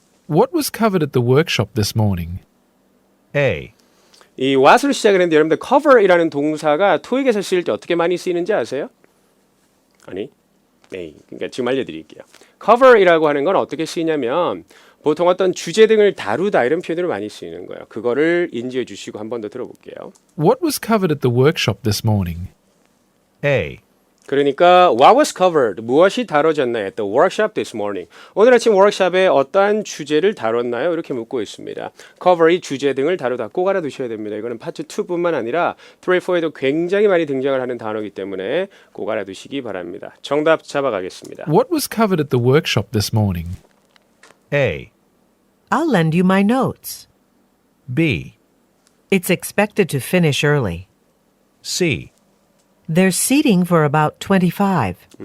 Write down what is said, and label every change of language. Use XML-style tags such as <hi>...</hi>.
<en>What was covered at the workshop this morning? A.</en> <ko>이 what으로 시작을 했는데 여러분들 cover이라는 동사가 토익에서 쓰일 때 어떻게 많이 쓰이는지 아세요? 아니, 그러니까 지금 알려드릴게요. cover이라고 하는 건 어떻게 쓰이냐면 보통 어떤 주제 등을 다루다 이런 표현으로 많이 쓰이는 거예요. 그거를 인지해 주시고 한 번 더 들어볼게요.</ko> <en>What was covered at the workshop this morning? A.</en> <ko>그러니까</ko> <en>what was covered,</en> <ko>무엇이 다뤄졌나요?</ko> <en>At the workshop this morning.</en> <ko>오늘 아침 워크숍에 어떠한 주제를 다뤘나요? 이렇게 묻고 있습니다. cover이 주제 등을 다루다 꼭 알아두셔야 됩니다. 이거는 파트 2뿐만 아니라 3, 4에도 굉장히 많이 등장을 하는 단어이기 때문에 꼭 알아두시기 바랍니다. 정답 잡아가겠습니다.</ko> <en>What was covered at the workshop this morning? A. I'll lend you my notes. B. It's expected to finish early. C. There's seating for about 25.</en>